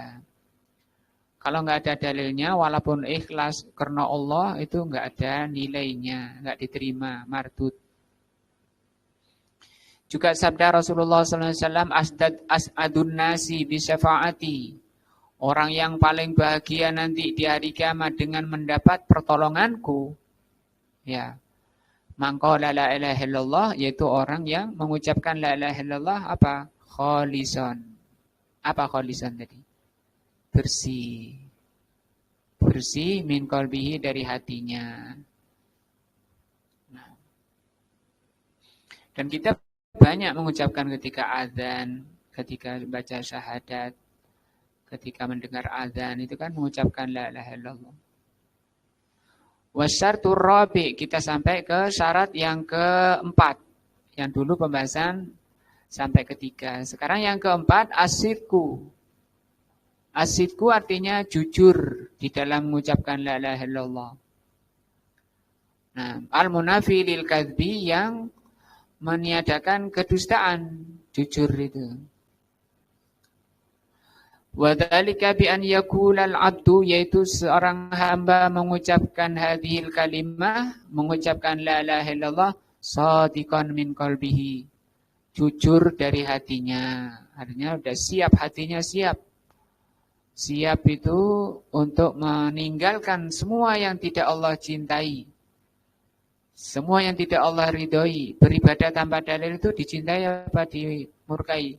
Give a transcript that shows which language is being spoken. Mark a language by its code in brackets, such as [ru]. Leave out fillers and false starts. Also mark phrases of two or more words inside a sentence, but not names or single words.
[id] Kalau nggak ada dalilnya, walaupun ikhlas karena Allah, itu nggak ada nilainya, nggak diterima, mardud. Juga sabda Rasulullah SAW, [ar] أسعد الناس بشفاعتي. [id] Orang yang paling bahagia nanti di hari kiamat dengan mendapat pertolonganku. Ya, [ar] من قال لا إله إلا الله, [id] yaitu orang yang mengucapkan [ar] لا إله إلا الله [id] apa? Kholison. Apa kholison tadi? Bersih [ar] من قلبه, [id] dari hatinya. Nah. Dan kita banyak mengucapkan ketika azan, ketika baca syahadat, ketika mendengar azan, itu kan mengucapkan [ar] لا إله إلا الله. والشرط الرابع', [id] kita sampai ke syarat yang keempat. Yang dulu pembahasan sampai ketiga. Sekarang yang keempat, asyirku. As-sidqu artinya jujur di dalam mengucapkan [ar] لا إله إلا الله. [id] Nah, [ar] المنافي للكذب [id] yang meniadakan kedustaan, jujur itu. [ar] وذلك بأن يقول العبد, [id] yaitu seorang hamba mengucapkan [ar] هذه الكلمة, [id] mengucapkan [ar] لا إله إلا الله صادقا من قلبه, [id] jujur dari hatinya. Artinya udah siap, hatinya siap. Siap itu untuk meninggalkan semua yang tidak Allah cintai. Semua yang tidak Allah ridhoi. Beribadah tanpa dalil itu dicintai apa dimurkai?